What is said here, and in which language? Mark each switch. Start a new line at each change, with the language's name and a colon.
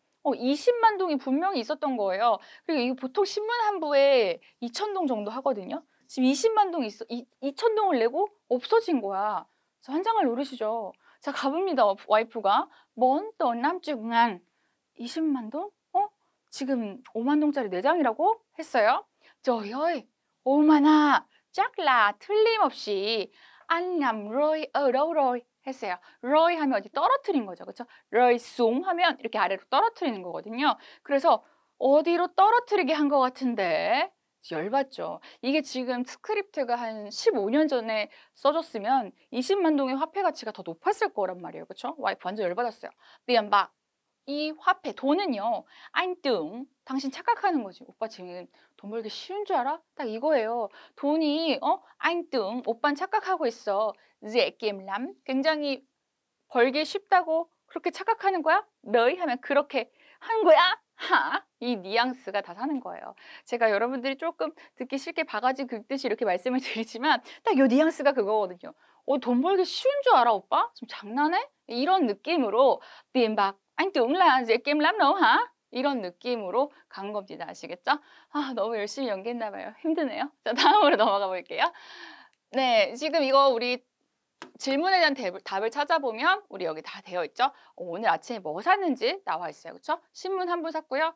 Korean: 20만 동이 분명히 있었던 거예요. 그리고 이거 보통 신문 한 부에 2,000동 정도 하거든요. 지금 20만 동 있어. 2,000동을 내고 없어진 거야. 환장을 노리시죠. 자, 가봅니다. 와이프가. 먼또 남죽ngàn 20만 동? 지금 5만 동짜리 4장이라고 했어요.
Vietnamese: Trời ơi, 얼마나 chắc là
Korean: 틀림없이
Vietnamese: anh làm rơi ở đâu rồi
Korean: 했어요. rơi 하면 어디 떨어뜨린 거죠. 그렇죠? rơi xuống 하면 이렇게 아래로 떨어뜨리는 거거든요. 그래서 어디로 떨어뜨리게 한 것 같은데 열받죠. 이게 지금 스크립트가 한 15년 전에 써줬으면 20만 동의 화폐 가치가 더 높았을 거란 말이에요. 그렇죠? 와이프 완전 열받았어요.
Vietnamese: tiền bạc
Korean: 이 화폐, 돈은요.
Vietnamese: anh tưởng
Korean: 당신 착각하는 거지. 오빠 지금 돈 벌기 쉬운 줄 알아? 딱 이거예요. 돈이
Vietnamese: anh tưởng
Korean: 오빠는 착각하고 있어.
Vietnamese: dễ kiếm lắm.
Korean: 굉장히 벌기 쉽다고 그렇게 착각하는 거야? 너희 하면 그렇게 하는 거야? 이 뉘앙스가 다 사는 거예요. 제가 여러분들이 조금 듣기 쉽게 바가지 긁듯이 이렇게 말씀을 드리지만 딱 이 뉘앙스가 그거거든요. 돈 벌기 쉬운 줄 알아 오빠? 좀 장난해? 이런 느낌으로
Vietnamese: tiền bạc anh tưởng là dễ kiếm lắm đâu hả?
Korean: 이런 느낌으로 간 겁니다. 아시겠죠? 너무 열심히 연기했나 봐요. 힘드네요. 자, 다음으로 넘어가 볼게요. 네, 지금 이거 우리 질문에 대한 답을 찾아보면 우리 여기 다 되어 있죠. 오늘 아침에 뭐 샀는지 나와 있어요. 그렇죠? 신문 한 부 샀고요.